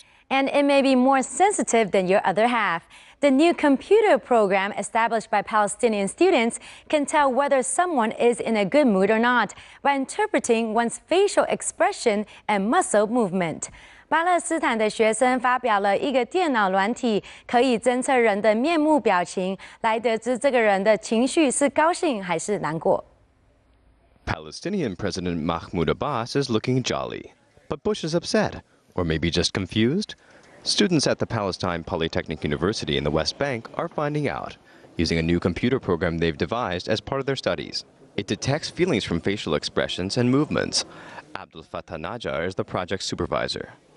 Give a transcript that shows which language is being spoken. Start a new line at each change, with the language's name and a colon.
English: And it may be more sensitive than your other half. The new computer program established by Palestinian students can tell whether someone is in a good mood or not by interpreting one's facial expression and muscle movement.
Chinese: 巴勒斯坦的学生发表了一个电脑软体，可以侦测人的面目表情，来得知这个人的情绪是高兴还是难过。
English: Palestinian President Mahmoud Abbas is looking jolly, but Bush is upset. Or maybe just confused? Students at the Palestine Polytechnic University in the West Bank are finding out, using a new computer program they've devised as part of their studies. It detects feelings from facial expressions and movements. Abdul Fattah Najjar is the project supervisor.